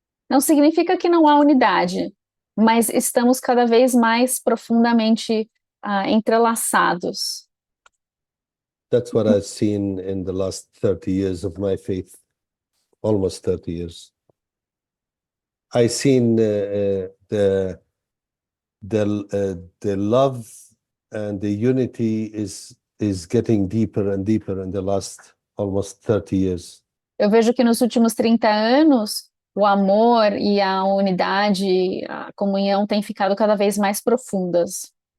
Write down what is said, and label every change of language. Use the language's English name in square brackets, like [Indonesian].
[Portuguese] Não significa que não há unidade, mas estamos cada vez mais profundamente entrelaçados. [English] That's what I've seen in the last 30 years of my faith, almost 30 years. I've seen the love and the unity is getting deeper and deeper in the last almost 30 years. [Portuguese] Eu vejo que nos últimos 30 anos, o amor e a unidade, a comunhão têm ficado cada vez mais profundas.